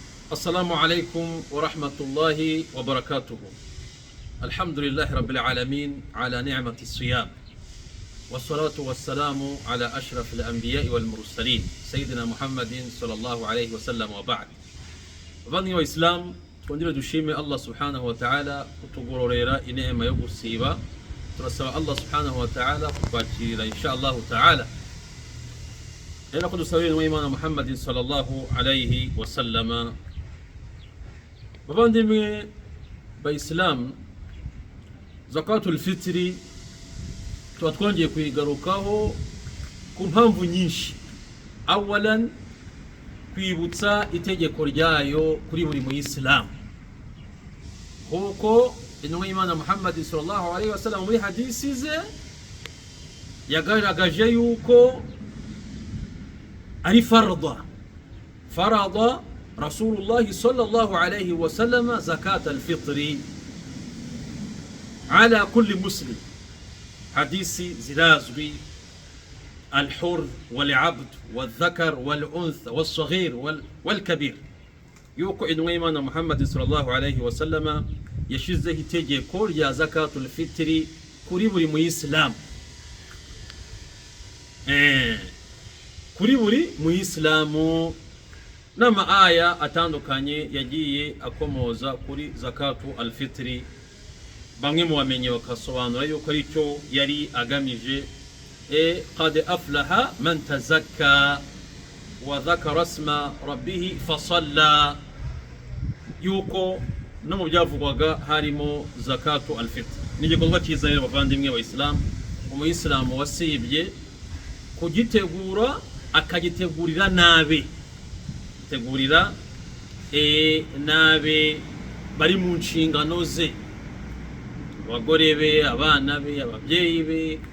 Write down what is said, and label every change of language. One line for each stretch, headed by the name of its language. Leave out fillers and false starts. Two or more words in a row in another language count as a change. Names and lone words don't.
Arabic: السلام عليكم ورحمة الله وبركاته. الحمد لله رب العالمين على نعمة الصيام، والصلاة والسلام على أشرف الأنبياء والمرسلين سيدنا محمد صلى الله عليه وسلم وبعد.
Kinyarwanda: Bavandimwe w'Islam, twongere dushime Allah
Arabic: سبحانه وتعالى
Kinyarwanda: kutugororera inema yo gusiba. Turasaba Allah
Arabic: سبحانه وتعالى
Kinyarwanda: kutwakirira
Arabic: إن شاء الله تعالى.
Kinyarwanda: Rero ko dusabira n'Imana Muhammad
Arabic: صلى الله عليه وسلم.
Kinyarwanda: Bavandimwe b'Islam,
Arabic: زكاة الفطر
Kinyarwanda: tuba twongeye kuyigarukaho ku mpamvu nyinshi. Awalan, kwibutsa itegeko ryayo kuri buri muyisilamu, kuko intumwa y'Imana Muhammad
Arabic: صلى الله عليه وسلم
Kinyarwanda: muri hadisi ze yagaragaje yuko ari
Arabic: فرض رسول الله صلى الله عليه وسلم زكاة الفطر على كل مسلم.
Kinyarwanda: Hadisi zirazwi:
Arabic: الحر والعبد والذكر والأنثى والصغير والكبير.
Kinyarwanda: yuko intumwa y'Imana Muhammad
Arabic: صلى الله عليه وسلم
Kinyarwanda: yashizeho itegeko rya
Arabic: زكاة الفطر
Kinyarwanda: kuri buri muyisilamu, kuri buri muyisilamu. Nama aya atandukanye yagiye akomoza kuri
Arabic: زكاة الفطر.
Kinyarwanda: Bamwe mu bamenye bakasobanura yuko ari cyo yari agamije:
Arabic: قد أفلح من تزكى وذكر اسم ربه فصلى.
Kinyarwanda: yuko no mu byavugwaga harimo
Arabic: زكاة الفطر.
Kinyarwanda: Ni igikorwa cyiza rero bavandimwe b'Islam, umuyisilamu wasibye kugitegura akagitegurira nabe, tegurira nabe bari mu nshingano ze, abagore be, abana be, ababyeyi be,